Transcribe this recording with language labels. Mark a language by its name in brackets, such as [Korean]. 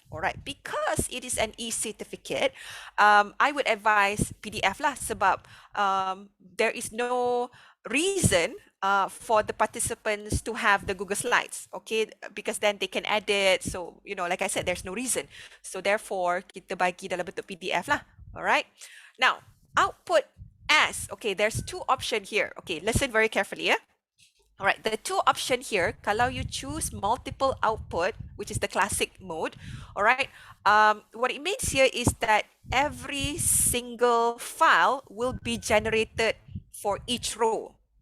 [English] Alright, because it is an e-certificate, I would advise PDF lah, sebab there is no reason for the participants to have the Google Slides, okay? Because then they can edit. So, you know, like I said, there's no reason. So therefore, [Malay] kita bagi dalam bentuk PDF lah. [English] All right. Now, output as, okay, there's two options here. Okay, listen very carefully, yeah? All right, the two option here, kalau you choose multiple output, which is the classic mode, all right, what it means here is that every single file will be generated for each row.